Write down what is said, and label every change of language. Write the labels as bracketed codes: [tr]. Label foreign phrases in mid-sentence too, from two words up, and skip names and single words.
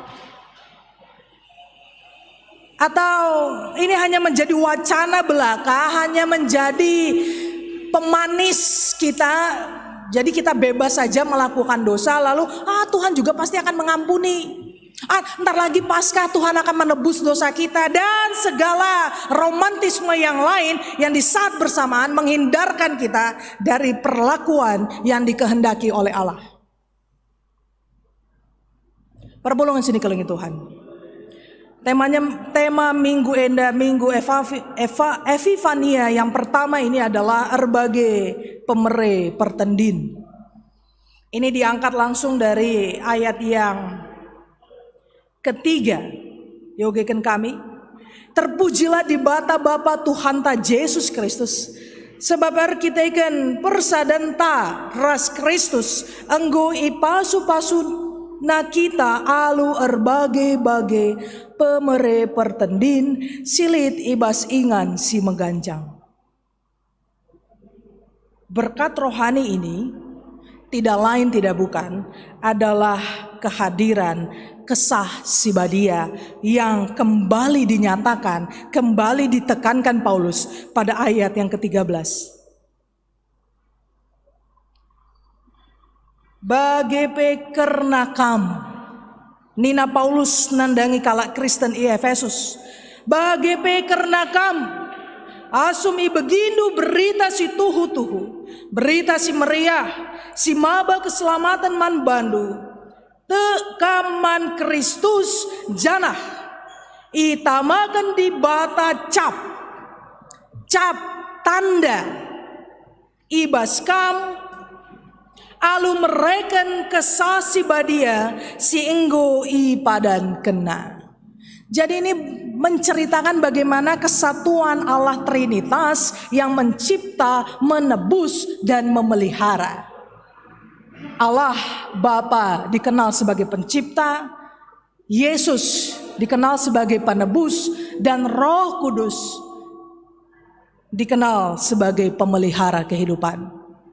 [id] Atau ini hanya menjadi wacana belaka, hanya menjadi pemanis kita, jadi kita bebas saja melakukan dosa, lalu Tuhan juga pasti akan mengampuni. Ntar lagi Paskah Tuhan akan menebus dosa kita, dan segala romantisme yang lain yang di saat bersamaan menghindarkan kita dari perlakuan yang dikehendaki oleh Allah. [btx] Perpulungan sini kelingi Tuhan. [id] Tema [btx] Minggu Enda, [id] Minggu Epifania yang pertama ini adalah [btx] erbage pemere pertendin. [id] Ini diangkat langsung dari ayat yang ketiga. [btx] Yogeken kami, terpujilah di bata Bapa Tuhan ta Yesus Kristus, sebab kita ikan persadan ta ras Kristus enggo ipasu-pasu na kita alu erbage-bage pemere pertendin silit ibas ingan si mengganjang. [id] Berkat rohani ini tidak lain tidak bukan adalah kehadiran kesah sibadia yang kembali dinyatakan, kembali ditekankan Paulus pada ayat yang ke-13. Bagepe karena kamu, [btx] Nina Paulus nandangi kalak Kristen i Efesus. [id] Bagepe karena kamu, [btx] asumi begindu berita si tuhu-tuhu, berita si meriah, si maba keselamatan man bandu, tekaman Kristus janah, itamakan di bata cap tanda, ibas kam, alu mereken kesasi badia si enggo i padan kena. [id] Jadi ini menceritakan bagaimana kesatuan Allah Trinitas yang mencipta, menebus dan memelihara. Allah Bapa dikenal sebagai pencipta, Yesus dikenal sebagai penebus, dan Roh Kudus dikenal sebagai pemelihara kehidupan.